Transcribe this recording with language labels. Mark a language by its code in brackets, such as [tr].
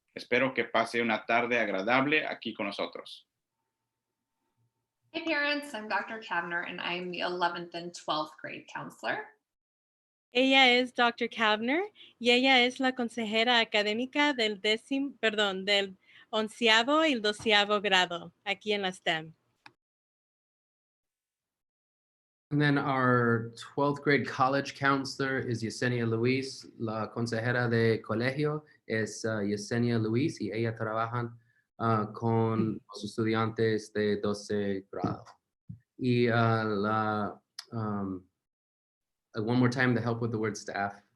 [es] Espero que pase una tarde agradable aquí con nosotros. [en] Hey parents, I'm Dr. Kavner and I'm the 11th and 12th grade counselor. [es] Ella es Dr. Kavner y ella es la consejera académica del 11º y el 12º grado aquí en la STEM. [en] And then our 12th grade college counselor is Yesenia Luis. [es] La consejera de colegio es Yesenia Luis y ella trabajan con los estudiantes de 12 grado. [en] Y one more time to help with the word staff.